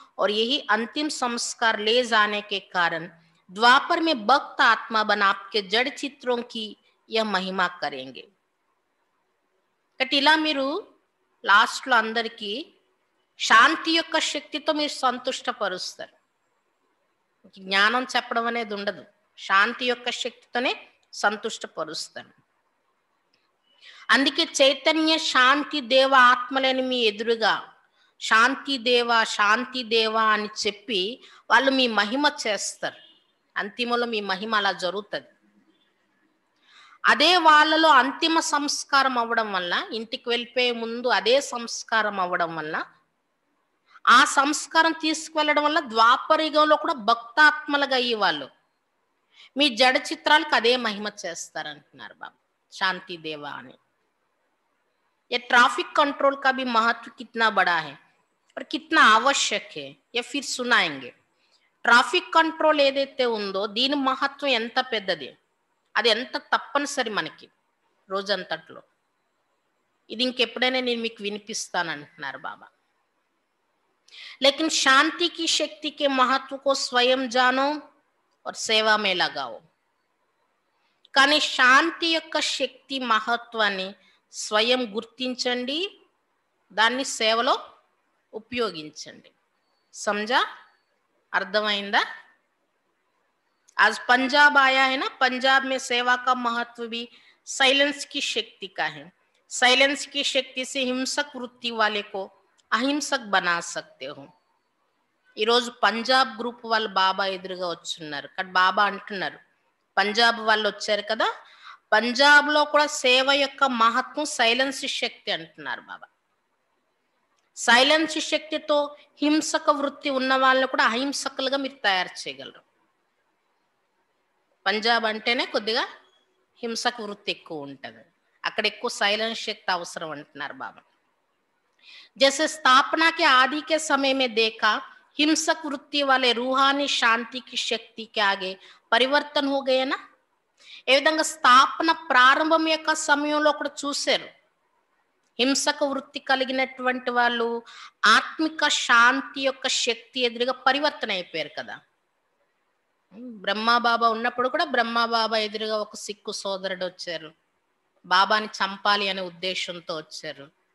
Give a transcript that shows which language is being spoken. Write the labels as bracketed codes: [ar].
[hi] और यही अंतिम संस्कार ले जाने के कारण द्वापर में भक्त आत्मा बना आपके जड़ चित्रों की यह महिमा करेंगे. [te] ఇలా మీరు లాస్ట్లో అందరికీ శాంతి యొక్క శక్తితో మీరు సంతుష్టపరుస్తారు. జ్ఞానం చెప్పడం అనేది ఉండదు, శాంతి యొక్క శక్తితోనే సంతుష్టపరుస్తాను. అందుకే చైతన్య శాంతి దేవ ఆత్మలని మీ ఎదురుగా శాంతి దేవ అని చెప్పి వాళ్ళు మీ మహిమ చేస్తారు. అంతిమలో మీ మహిమ అలా జరుగుతుంది. అదే వాళ్ళలో అంతిమ సంస్కారం అవ్వడం వల్ల, ఇంటికి వెళ్ళిపోయే ముందు అదే సంస్కారం అవ్వడం వల్ల, ఆ సంస్కారం తీసుకువెళ్ళడం వల్ల ద్వాపరయుగంలో కూడా భక్తాత్మలుగా అయ్యి వాళ్ళు మీ జడ చిత్రాలకు అదే మహిమ చేస్తారంటున్నారు బాబా. శాంతి దేవా అని. [hi] ये ट्रैफिक कंट्रोल का भी महत्व कितना बड़ा है और कितना आवश्यक है, ये फिर सुनाएंगे. [te] ట్రాఫిక్ కంట్రోల్ ఏదైతే ఉందో దీని మహత్వం ఎంత పెద్దది, అది ఎంత తప్పనిసరి మనకి రోజంతట్లో. ఇది ఇంకెప్పుడైనా నేను మీకు వినిపిస్తానంటున్నారు బాబా. [hi] लेकिन शांति की शक्ति के महत्व को स्वयं जानो और सेवा में लगाओ. [te] కానీ శాంతి యొక్క శక్తి మహత్వాన్ని స్వయం గుర్తించండి, దాన్ని సేవలో ఉపయోగించండి. [hi] समझा? [te] అర్థమైందా? [hi] आज पंजाब आया है ना, पंजाब में सेवा का महत्व भी साइलेंस की शक्ति का है. साइलेंस की शक्ति से हिंसक वृत्ति वाले को అహింసక్ బనా సక్తే హో. [te] ఈరోజు పంజాబ్ గ్రూప్ వాళ్ళు బాబా ఎదురుగా వచ్చున్నారు. కానీ బాబా అంటున్నారు, పంజాబ్ వాళ్ళు వచ్చారు కదా, పంజాబ్లో కూడా సేవ యొక్క మహత్వం సైలెన్స్ శక్తి అంటున్నారు బాబా. సైలెన్స్ శక్తితో హింసక వృత్తి ఉన్న వాళ్ళని కూడా అహింసకులుగా మీరు తయారు చేయగలరు. పంజాబ్ అంటేనే కొద్దిగా హింసక వృత్తి ఎక్కువ ఉంటుంది, అక్కడ ఎక్కువ సైలెన్స్ శక్తి అవసరం అంటున్నారు బాబా. [hi] जैसे स्थापना के आदि के समय में देखा, हिंसक वृत्ति वाले रूहानी शांति की शक्ति के आगे परिवर्तन हो गए ना. [te] ఏ విధంగా స్థాపన ప్రారంభం యొక్క సమయంలో కూడా చూశారు, హింసక వృత్తి కలిగినటువంటి వాళ్ళు ఆత్మిక శాంతి యొక్క శక్తి ఎదురుగా పరివర్తన అయిపోయారు కదా. బ్రహ్మాబాబా ఉన్నప్పుడు కూడా బ్రహ్మాబాబా ఎదురుగా ఒక సిక్కు సోదరుడు వచ్చారు, బాబాని చంపాలి అనే ఉద్దేశంతో వచ్చారు.